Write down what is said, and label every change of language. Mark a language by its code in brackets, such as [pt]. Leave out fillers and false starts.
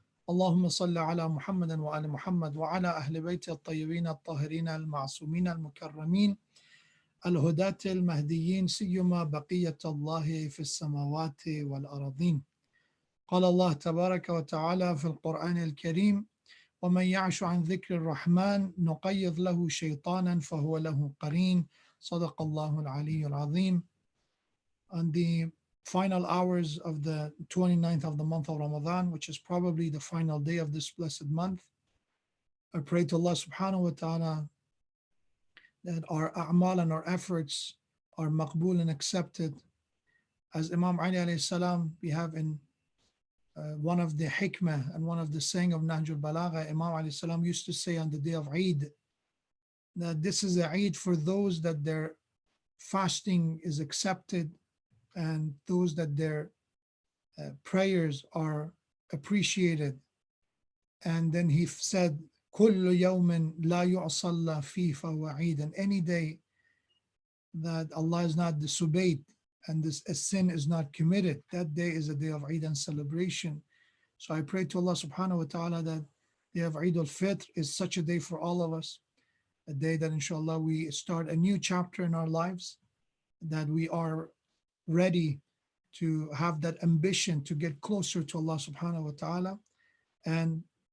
[ar] اللهم صل على محمد وآل محمد وعلى أهل بيته الطيبين الطاهرين المعصومين المكرمين الهداة المهديين سيما بقية الله في السماوات والأراضين. قال الله تبارك وتعالى في القرآن الكريم: ومن يعش عن ذكر الرحمن نقيض له شيطانا فهو له قرين. صدق الله العلي العظيم. [en] On the final hours of the 29th of the month of Ramadan, which is probably the final day of this blessed month, I pray to Allah subhanahu wa ta'ala that our a'mal and our efforts are maqbool and accepted. As Imam Ali alayhi salam, we have in one of the hikmah and one of the saying of Nahjul Balagha, Imam alayhi salam used to say on the day of Eid, that this is a Eid for those that their fasting is accepted and those that their prayers are appreciated. And then he said, [ar] كل يوم لا يعصى فيه فهو عيد. [en] And any day that Allah is not disobeyed and this a sin is not committed, that day is a day of Eid and celebration. So I pray to Allah subhanahu wa ta'ala that the day of Eid al-Fitr is such a day for all of us, a day that inshallah we start a new chapter in our lives, that we are ready to have that ambition to get closer to Allah subhanahu wa ta'ala and